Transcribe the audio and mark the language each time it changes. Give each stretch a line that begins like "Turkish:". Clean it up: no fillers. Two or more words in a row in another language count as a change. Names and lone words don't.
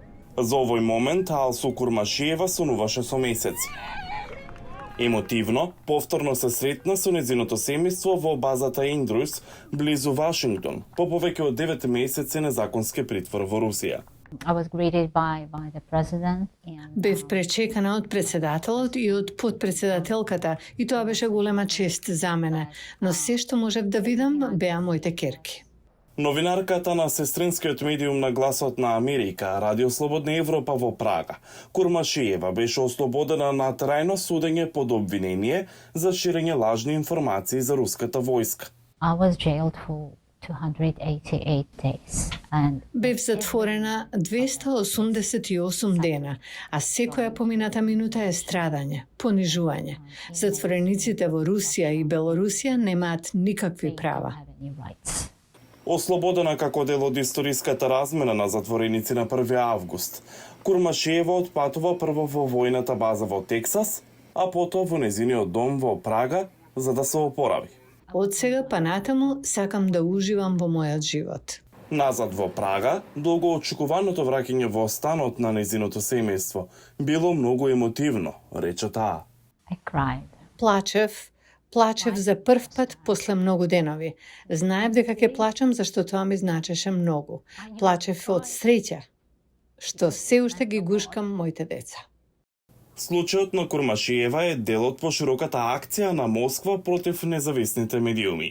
Macedonian: За овој момент Алсу Курмашиева сонуваше со месеци. Емотивно, повторно се сретна со нејзиното семејство во базата Ендрюс, близу Вашингтон, по повеќе од 9 месеци незаконски притвор во Русија.
English: I was greeted by the president and
Macedonian: Бев пречекана од председателот и од подпредседателката и тоа беше голема чест за мене, но се што можев да видам беа моите керки. Новинарката на сестринскиот медиум на Гласот на Америка, Радио Слободна Европа во Прага, Курмашиева беше ослободена на трајно судење под обвинение за ширење лажни информации за руската војска.
English: I was jailed for 288 days and
Macedonian: Бев затворена 288 дена, а секоја помината минута е страдање, понижување. Затворениците во Русија и Белорусија немаат никакви права.
English: have any rights.
Macedonian: Ослободена како дел од историската размена на затвореници на 1 август, Курмашиева отпатува прво во војната база во Тексас, а потоа во незиниот дом во Прага за да се опорави. Од сега па натаму сакам да уживам во мојот живот. Назад во Прага, долгоочекуваното враќање во станот на незиното семејство било многу емотивно, рече таа.
English: I cried.
Macedonian: Плачев за прв пат после многу денови. Знаев дека ќе плачам зашто тоа ми значеше многу. Плачев од среќа, што се уште ги гушкам моите деца. Случајот на Курмашиева е дел од пошироката акција на Москва против независните медиуми.